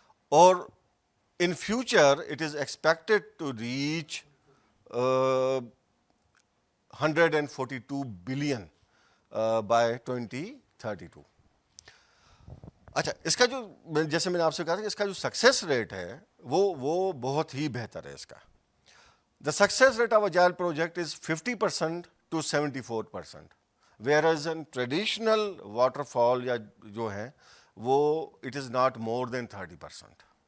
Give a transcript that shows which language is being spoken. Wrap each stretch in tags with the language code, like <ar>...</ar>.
<en>Or in future, it is expected to reach $142 billion by 2032.</en> <ur>اچھا, اس کا جو جیسے میں نے آپ سے کہا تھا کہ اس کا جو سکسیس ریٹ ہے وہ بہت ہی بہتر ہے اس کا.</ur> <en>The success rate of agile project is 50% to 74%, whereas in traditional waterfall</en> <ur>या जो है वो</ur> <en>it is not more than 30%.</en>